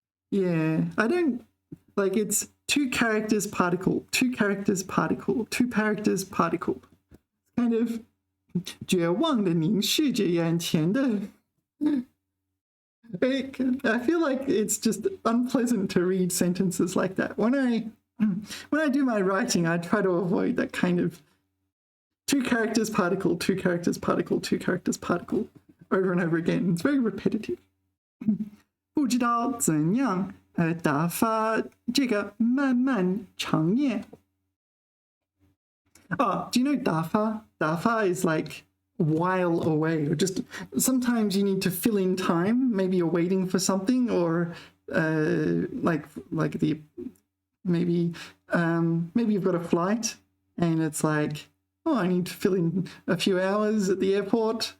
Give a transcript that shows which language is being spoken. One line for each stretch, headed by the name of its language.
English: Yeah, I don't like it's two characters particle kind of
Chinese: 绝望地凝视着眼前的
English: I feel like it's just unpleasant to read sentences like that. When I do my writing, I try to avoid that kind of two characters particle over and over again. It's very repetitive.
Chinese: 不知道怎样打发这个漫漫长夜
English: Oh, do you know dafa? Dafa is like while away, or just sometimes you need to fill in time. Maybe you're waiting for something, or like the maybe you've got a flight and it's like, oh, I need to fill in a few hours at the airport.